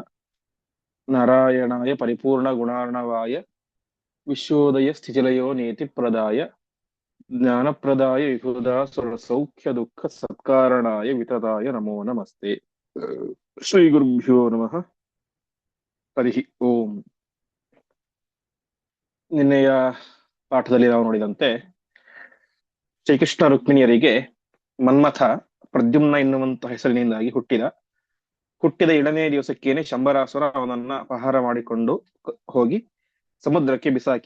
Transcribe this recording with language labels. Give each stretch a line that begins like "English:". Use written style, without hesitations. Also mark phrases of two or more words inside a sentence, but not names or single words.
Sanskrit: नारायणाय परिपूर्णगुणार्णवाय विश्वोदयस्थितिलयो नेतिप्रदाय ज्ञानप्रदाय विबुधासुरसौख्यदुःखसत्कारणाय वितताय नमो नमस्ते। ಶ್ರೀಗುರುಭ್ಯೋ ನಮಃ. ಹರಿ ಓಂ.
Kannada: ನಿನ್ನೆಯ ಪಾಠದಲ್ಲಿ ನಾವು ನೋಡಿದಂತೆ ಶ್ರೀಕೃಷ್ಣ ರುಕ್ಮಿಣಿಯರಿಗೆ ಮನ್ಮಥ ಪ್ರದ್ಯುಮ್ನ ಎನ್ನುವಂತಹ ಹೆಸರಿನಿಂದಾಗಿ ಹುಟ್ಟಿದ 7ನೇ ದಿವಸಕ್ಕೇನೆ ಶಂಬರಾಸುರ ಅವನನ್ನ ಅಪಹಾರ ಮಾಡಿಕೊಂಡು ಹೋಗಿ ಸಮುದ್ರಕ್ಕೆ ಬಿಸಾಕಿದ.